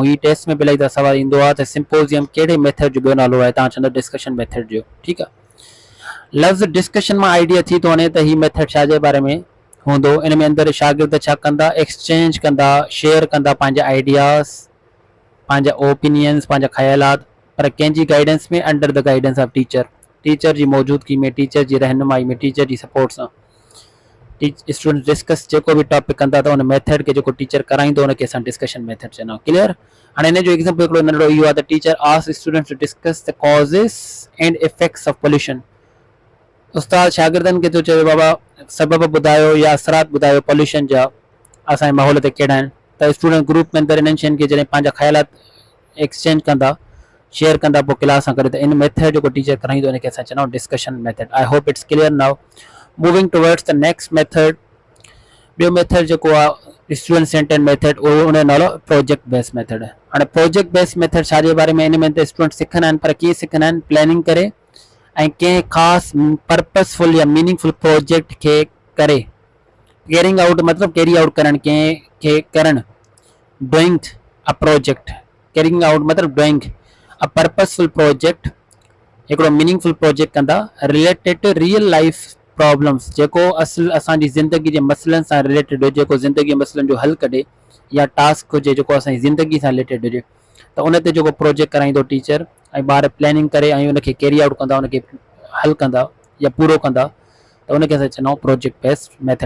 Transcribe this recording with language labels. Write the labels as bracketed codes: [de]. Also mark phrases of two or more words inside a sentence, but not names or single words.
[sd] हीअ टेस्ट में बि इलाही दफ़ा सवाल ईंदो आहे त सिम्पोज़ियम कहिड़े मेथड जो ॿियो नालो आहे, तव्हां चवंदो [en] discussion method [sd] जो। ठीकु आहे, लफ़्ज़ डिस्कशन मां आइडिया थी थो वञे त हीअ मेथड छा जे बारे में हूंदो। इन में अंदरि शागिर्द छा कंदा, एक्सचेंज कंदा, शेयर कंदा पंहिंजा आइडियाज़, पंहिंजा ओपिनियंस, पंहिंजा ख़्यालात, पर कंहिंजी गाइडेंस में, [en] under the guidance of teacher, [sd] टीचर जी मौजूदगी में, टीचर जी रहनुमाई में, टीचर जी सपोर्ट सां [en] student discuss [sd] जेको भी टॉपिक कंदा त उन मेथड के जो टीचर कराइंदो उनके असां [en] discussion method [sd] चवंदा आहियूं। क्लियर। हाणे इन जो एग्जांपल हिकिड़ो नंढड़ो इहो आहे त [en] teacher ask students to discuss the causes and effects of pollution. [sd] उस्ताद शागिर्दनि खे थो चए बाबा सबब ॿुधायो या असरात ॿुधायो पोल्यूशन जा असांजे माहौल ते कहिड़ा आहिनि। त [en] student group [sd] में अंदरि इन्हनि शयुनि खे जॾहिं पंहिंजा ख़्यालात एक्सचेंज कंदा, शेयर कंदा, पोइ क्लास सां करे, त इन मेथड जेको टीचर कराईंदो इनखे असां चवंदा आहियूं [en] discussion method. I hope it's clear now. Moving towards the next method, [sd] ॿियो मेथड जेको आहे [en] student center method, [sd] उहो उन जो नालो [en] project based method [sd] आहे। हाणे [en] project based method [sd] छा जे बारे में, इन में त स्टूडेंट सिखंदा आहिनि, पर कीअं सिखंदा आहिनि, प्लानिंग करे ऐं कंहिं ख़ासि पर्पसफुल या [en] meaningful project [sd] खे करे, [en] carrying out [sd] मतिलबु [en] carry out [sd] करणु, कंहिंखे करणु, [en] doing a project, carrying out मतिलबु doing a purposeful project, हिकिड़ो meaningful project कंदा related to real life problems, [sd] जेको असल असांजी ज़िंदगी जे मसइलनि सां रिलेटेड हुजे, जेको ज़िंदगी मसइलनि जो हल कढे, या टास्क हुजे जेको असांजी ज़िंदगी सां रिलेटेड हुजे, त उन ते जेको प्रोजेक्ट कराईंदो टीचर, ऐं ॿार प्लानिंग करे ऐं उनखे [en] carry out [sd] कंदा, उनखे हल कंदा या पूरो कंदा, त उनखे असां चवंदा आहियूं [en] project based method.